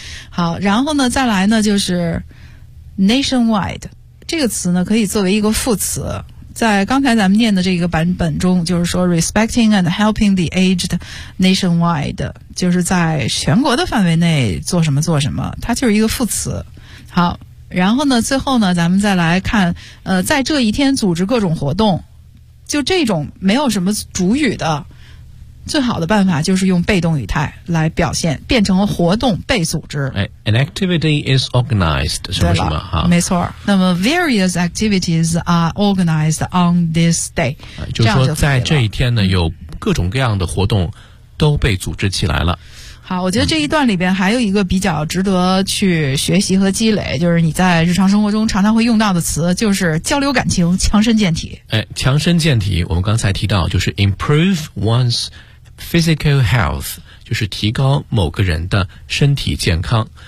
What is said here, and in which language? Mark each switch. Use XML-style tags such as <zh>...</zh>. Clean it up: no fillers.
<zh>好，然后呢再来呢就是 nationwide， 这个词呢可以作为一个副词，在刚才咱们念的这个版本中就是说</zh> <en>respecting and helping the aged nationwide，</en> <zh>就是在全国的范围内做什么做什么，它就是一个副词。好，然后呢最后呢咱们再来看在这一天组织各种活动，就这种没有什么主语的最好的办法就是用被动语态来表现，变成了活动被组织。</zh> <en>An activity is organized,</en> <zh>什么什么哈。没错。那么</zh> <en>various activities are organized on this day。</en> <zh>就是说在这一天呢有各种各样的活动都被组织起来了。好，我觉得这一段里边还有一个比较值得去学习和积累，就是你在日常生活中常常会用到的词，就是交流感情，强身健体。哎，强身健体，我们刚才提到就是</zh> <en>improve one's physical health，</en> <zh>就是提高某个人的身体健康。</zh>